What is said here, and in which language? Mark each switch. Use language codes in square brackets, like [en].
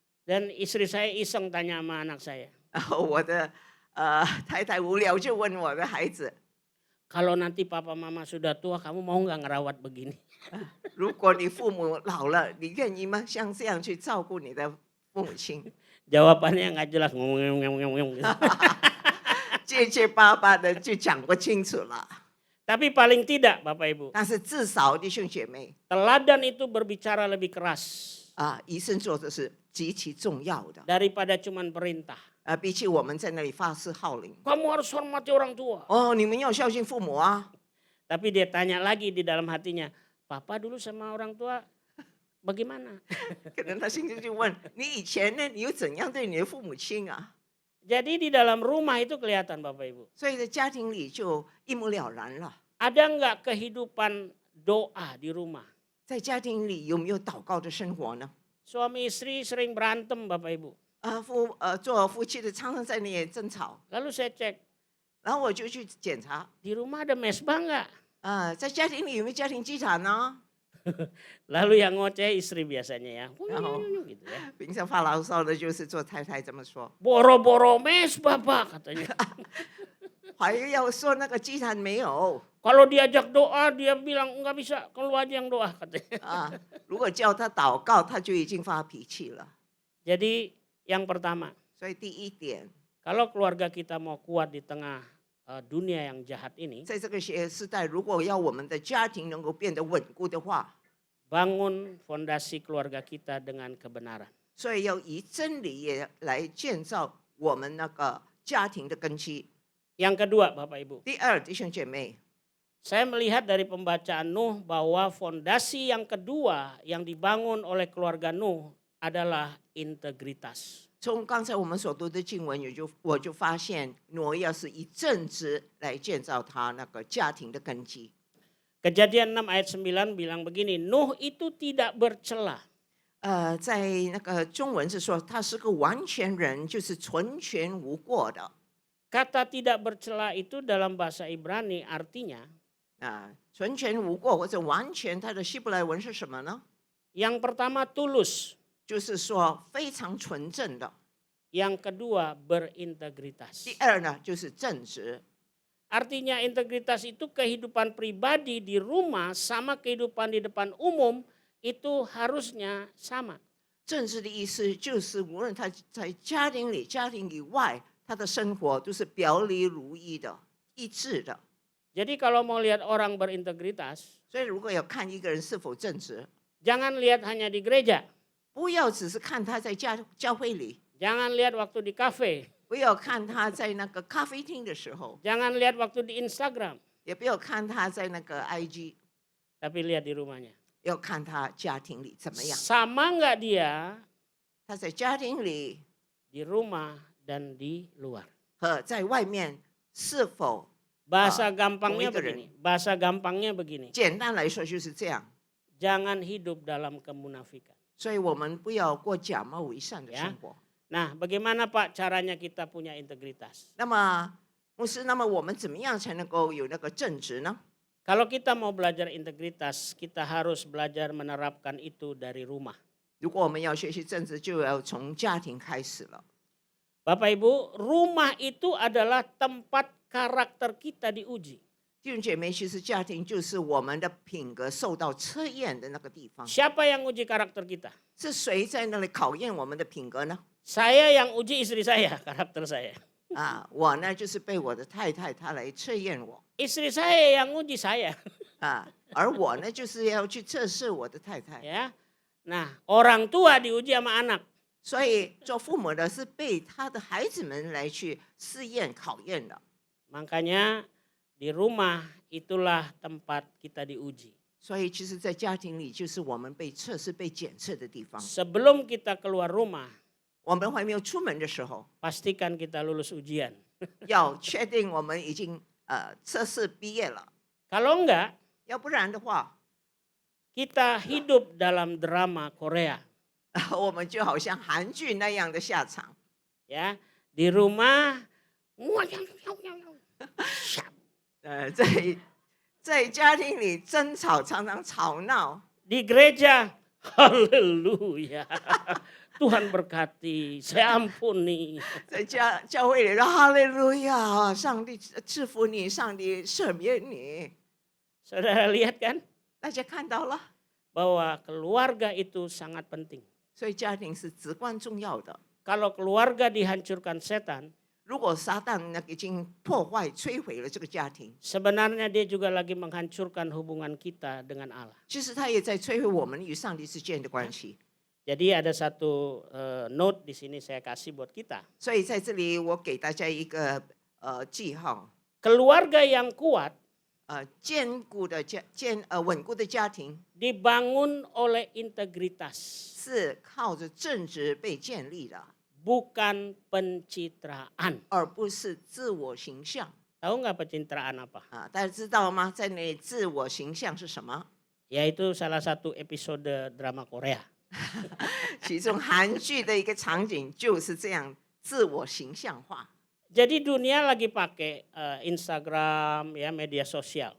[id] Dan istri saya iseng tanya sama anak saya, [zh] 然后我的太太无聊就问我的孩子， [id] kalau nanti papa mama sudah tua kamu mau nggak ngerawat begini? [zh] 如果你父母老了，你愿意吗？像这样去照顾你的父母亲？ [id] Jawabannya nggak jelas, ngomong gitu. [zh] 结结巴巴的就讲不清楚了。 [id] Tapi paling tidak Bapak Ibu, [zh] 但是至少弟兄姐妹 [id] teladan itu berbicara lebih keras [zh] 医生做的是极其重要的。 [id] daripada cuman perintah. [zh] 比起我们在那里发誓号令， [id] Kamu harus hormati orang tua. [zh] 你们要孝敬父母啊。 [id] Tapi dia tanya lagi di dalam hatinya, Papa dulu sama orang tua bagaimana? [zh] 可能他心里就问你以前呢，你又怎样对你的父母亲啊？ [id] Jadi di dalam rumah itu kelihatan Bapak Ibu. [zh] 所以在家庭里就一目了然了。 [id] Ada nggak kehidupan doa di rumah? [zh] 在家庭里有没有祷告的生活呢？ [id] Suami istri sering berantem Bapak Ibu. [zh] 做夫妻的常常在那里争吵， [id] Lalu saya cek, [zh] 然后我就去检查， [id] di rumah ada mesbah nggak? [zh] 在家庭里有没有家庭祭坛呢？ [id] Lalu yang ngoceh istri biasanya ya. Gitu ya. [zh] 平常发牢骚的就是做太太这么说， [id] Boro-boro mesbah Pak katanya. [zh] 还要说那个祭坛没有 [id] Kalau diajak doa dia bilang nggak bisa, kalau aja yang doa katanya. [zh] 如果叫他祷告，他就已经发脾气了。 [id] Jadi yang pertama, [zh] 所以第一点， [id] kalau keluarga kita mau kuat di tengah dunia yang jahat ini, [zh] 在这个时代，如果要我们的家庭能够变得稳固的话， [id] bangun fondasi keluarga kita dengan kebenaran. [zh] 所以要以真理也来建造我们那个家庭的根基。 [id] Yang kedua Bapak Ibu, [zh] 第二，弟兄姐妹， [id] saya melihat dari pembacaan Nuh bahwa fondasi yang kedua yang dibangun oleh keluarga Nuh adalah integritas. [zh] 从刚才我们所读的经文，我就发现挪亚是以正直来建造他那个家庭的根基。 [id] Kejadian 6 ayat 9 bilang begini, Nuh itu tidak bercela. [zh] 在那个中文是说他是个完全人，就是纯全无过的。 [id] Kata tidak bercela itu dalam bahasa Ibrani artinya [zh] 纯全无过或者完全，它的希伯来文是什么呢？ [id] yang pertama tulus, [zh] 就是说非常纯正的。 [id] yang kedua berintegritas. [zh] 第二呢，就是正直。 [id] Artinya integritas itu kehidupan pribadi di rumah sama kehidupan di depan umum itu harusnya sama. [zh] 正直的意思就是无论他在家庭里、家庭以外，他的生活都是表里如一的、一致的。 [id] Jadi kalau mau lihat orang berintegritas, [zh] 所以如果要看一个人是否正直， [id] jangan lihat hanya di gereja, [zh] 不要只是看他在教会里， [id] jangan lihat waktu di kafe, [zh] 不要看他在那个咖啡厅的时候， [id] jangan lihat waktu di Instagram, [zh] 也不要看他在那个 IG， [id] tapi lihat di rumahnya. [zh] 要看他家庭里怎么样。 [id] Sama nggak dia [zh] 他在家庭里 [id] di rumah dan di luar? [zh] 和在外面是否 [id] Bahasa gampangnya pemikiran. begini, bahasa gampangnya begini. [zh] 简单来说就是这样。 [id] Jangan hidup dalam kemunafikan. [zh] 所以我们不要过假冒伪善的 [id] Ya. [zh] 生活。 [id] Nah, bagaimana Pak caranya kita punya integritas? [zh] 那么牧师，那么我们怎么样才能够有那个正直呢？ [id] Kalau kita mau belajar integritas, kita harus belajar menerapkan itu dari rumah. [zh] 如果我们要学习正直，就要从家庭开始了。 [id] Bapak Ibu, rumah itu adalah tempat karakter kita diuji. [zh] 弟兄姐妹，其实家庭就是我们的品格受到测验的那个地方。 [id] Siapa yang uji karakter kita? [zh] 是谁在那里考验我们的品格呢？ [id] Saya yang uji istri saya, karakter saya. [zh] 我呢就是被我的太太她来测验我 [id] Istri saya yang uji saya. [zh] 而我呢就是要去测试我的太太。 [id] Ya. Nah, orang tua diuji sama anak. [zh] 所以做父母的是被他的孩子们来去试验考验的。 [id] Makanya di rumah itulah tempat kita diuji. [zh] 所以其实，在家庭里就是我们被测试、被检测的地方。 [id] Sebelum kita keluar rumah, [zh] 我们还没有出门的时候， [id] pastikan kita lulus ujian. [zh] 要确定我们已经测试毕业了， [id] Kalau enggak, [zh] 要不然的话， [id] kita hidup dalam drama Korea. [zh] 我们就好像韩剧那样的下场。 [id] Ya, di rumah [zh] 在家庭里争吵，常常吵闹。 [id] di gereja, haleluya. Tuhan berkati, saya ampuni. [zh] 在教会里说哈利路亚，上帝赐福你，上帝赦免你。 [id] Saudara lihat kan [zh] 大家看到了， [id] bahwa keluarga itu sangat penting. [zh] 所以家庭是至关重要的。 [id] Kalau keluarga dihancurkan setan, [zh] 如果撒旦已经破坏、摧毁了这个家庭， [id] sebenarnya dia juga lagi menghancurkan hubungan kita dengan Allah. [zh] 其实他也在摧毁我们与上帝之间的关系。 [id] Jadi ada satu note di sini saya kasih buat kita. [zh] 所以在这里，我给大家一个记号。 [id] Keluarga yang kuat [zh] 坚固的稳固的家庭 [id] dibangun oleh integritas, [zh] 是靠着正直被建立的， [id] bukan pencitraan. [zh] 而不是自我形象 [id] Tahu nggak pencitraan apa? [zh] 啊！大家知道吗？在那里自我形象是什么？ [id] Yaitu salah satu episode drama Korea. [zh] 其中韩剧的一个场景就是这样自我形象化。 [id] Jadi dunia lagi pakai Instagram, ya media sosial.